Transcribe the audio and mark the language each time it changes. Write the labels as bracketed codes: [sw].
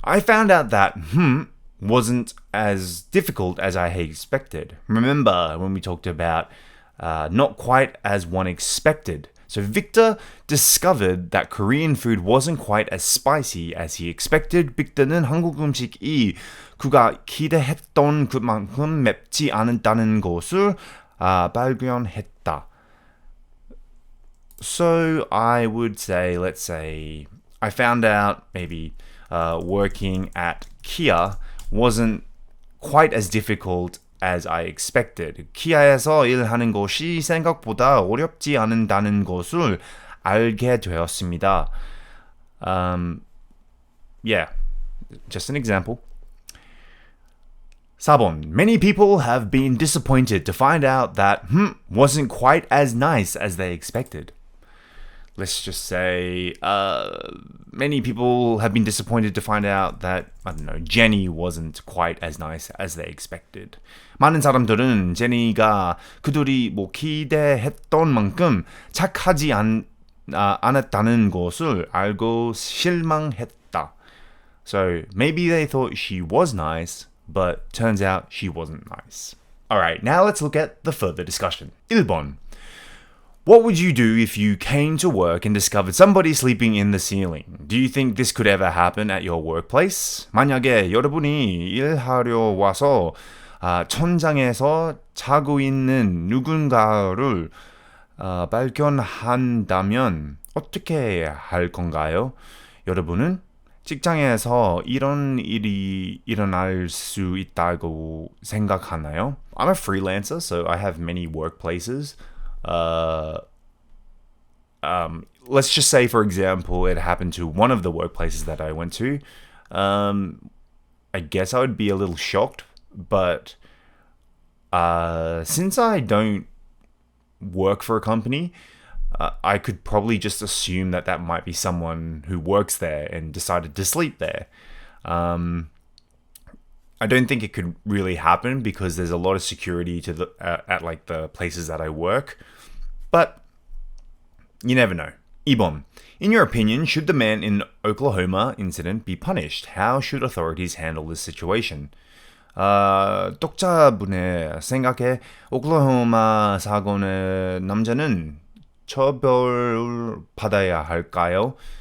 [en] I found out that wasn't as difficult as I had expected. Remember when we talked about not quite as one expected. So Victor discovered that Korean food wasn't quite as spicy as he expected. [ko] 빅터는 한국 음식이 그가 기대했던 그만큼 맵지 않다는 것을 발견했다. [en] So I would say, let's say, I found out maybe working at Kia wasn't quite as difficult as I expected. [ko] 키아에서 일하는 것이 생각보다 어렵지 않다는 것을 알게 되었습니다. [en] Yeah, just an example. [ko] 4번. [en] Many people have been disappointed to find out that wasn't quite as nice as they expected. Let's just say many people have been disappointed to find out that, I don't know, Jenny wasn't quite as nice as they expected. [ko] 많은 사람들은 제니가 그들이 기대했던 만큼 착하지 않았다는 것을 알고 실망했다. [en] So maybe they thought she was nice, but turns out she wasn't nice. Alright, now let's look at the further discussion. [ko] 1번. [en] What would you do if you came to work and discovered somebody sleeping in the ceiling? Do you think this could ever happen at your workplace? [ko] 만약에 여러분이 일하러 와서 천장에서 자고 있는 누군가를 발견한다면 어떻게 할 건가요? 여러분은 직장에서 이런 일이 일어날 수 있다고 생각하나요? [en] I'm a freelancer, so I have many workplaces. Let's just say, for example, it happened to one of the workplaces that I went to. I guess I would be a little shocked, but since I don't work for a company, I could probably just assume that that might be someone who works there and decided to sleep there. I don't think it could really happen because there's a lot of security to at like the places that I work. But you never know. [ko] 2번. [en] In your opinion, should the man in Oklahoma incident be punished? How should authorities handle this situation? [ko] 독자분의 생각에 오클라호마 사건의 남자는 처벌을 받아야 할까요?